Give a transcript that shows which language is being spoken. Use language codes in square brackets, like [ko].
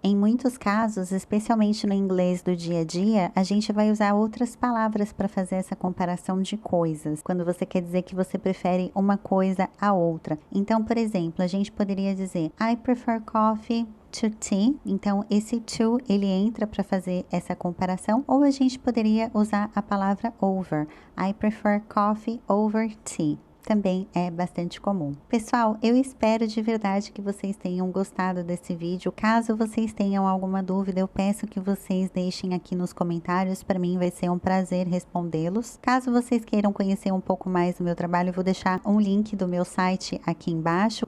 [pt] Em muitos casos, especialmente no inglês do dia a dia, a gente vai usar outras palavras para fazer essa comparação de coisas, quando você quer dizer que você prefere uma coisa a outra. Então, por exemplo, a gente poderia dizer [en] I prefer coffee to tea. [pt] Então, esse to, ele entra para fazer essa comparação, ou a gente poderia usar a palavra over. [en] I prefer coffee over tea. [pt] Também é bastante comum. Pessoal, eu espero de verdade que vocês tenham gostado desse vídeo. Caso vocês tenham alguma dúvida, eu peço que vocês deixem aqui nos comentários. Para mim vai ser um prazer respondê-los. Caso vocês queiram conhecer um pouco mais do meu trabalho, eu vou deixar um link do meu site aqui embaixo.